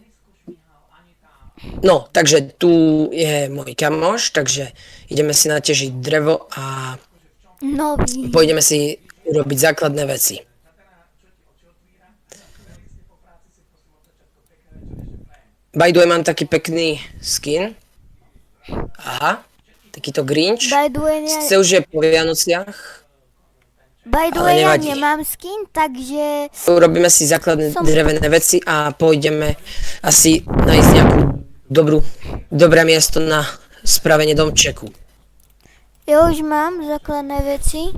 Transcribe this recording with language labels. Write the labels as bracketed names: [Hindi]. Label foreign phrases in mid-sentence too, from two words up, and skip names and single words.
[Slovak] No, takže tu je môj kamoš, takže ideme si natežiť drevo a Nový. pôjdeme si urobiť základné veci. [English] By the way, [Slovak] mám taký pekný skin. Aha, takýto Grinch. [English] By the way, [Slovak] Sice už je po Vianociach. ja Ale nevadí. nemám skin, takže Urobíme si základné drevené veci a pôjdeme asi nájsť nejakú dobré miesto na spravenie domčeku. ja už mám základné veci.